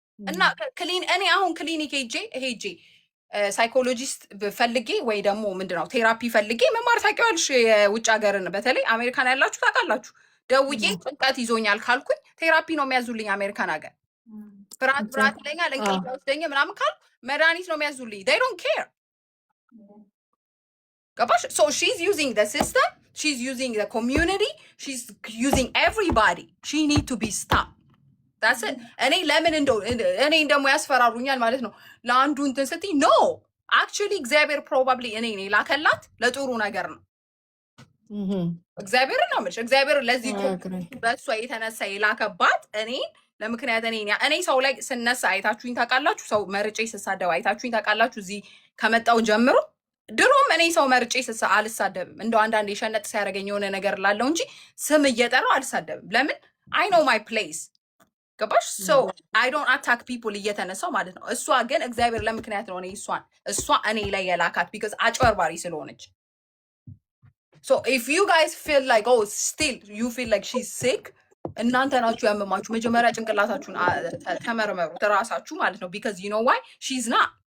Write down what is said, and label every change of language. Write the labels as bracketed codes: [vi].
[am] እና ክሊን እኔ አሁን ክሊኒክ ሄጄ ሳይኮሎጂስት ፈልጌ ወይ ደግሞ ምንድነው ቴራፒ ፈልጌ መማር ታውቂዋለሽ። የውጭ ሀገርን በተለይ አሜሪካን ያላችሁ ታውቃላችሁ። ደውዬ ጭንቀት ይዞኛል ካልኩኝ ቴራፒ ነው የሚያዙልኝ። አሜሪካን ሀገር ፍርሃት ይለኛል እንቅልፍ ወስደኝ ምናምን ካልኩ መድኃኒት ነው የሚያዙልኝ። [en] they don't care [am] ገባሽ? [en] so she's using the system, she's using the community, she's using everybody. she need to be stopped. that's it. [am] እኔ ለምን እንደው እኔ እንደሞ ያስፈራሩኛል ማለት ነው ለአንዱ እንትን ስትይ ኖ actually እግዚአብሔር probably እኔ ላከላት ለጥሩ ነገር ነው። እግዚአብሔር ነው ማለት እግዚአብሔር ለዚህ በሷ የተነሳ የላከባት እኔ ለምክንያት እኔ ሰው ላይ ስነሳ አይታችሁኝ ታውቃላችሁ። ሰው መርጬ ስሳደብ አይታችሁኝ ታውቃላችሁ። እዚህ ከመጣው ጀምሮ ድሮም እኔ ሰው መርጬ አልሳደብም። እንደው አንዳንዴ የሸነጥ ሲያደርገኝ የሆነ ነገር ላለው እንጂ ስም እየጠራው አልሳደብም። ለምን [en] I know my place [am] ገባሽ? [en] so I don't attack people [am] እየተነሳው ማለት ነው። እሷ ግን እግዚአብሔር ለምክንያት ነው እሷ እኔ ላይ የላካት because አጭበርባሪ ስለሆነች። [en] so if you guys feel like oh still you feel like she's sick, [am] እናንተ ናችሁ ያመማችሁ። መጀመሪያ ጭንቅላታችሁን ተመርመሩ ራሳችሁ ማለት ነው [en] because you know why she's not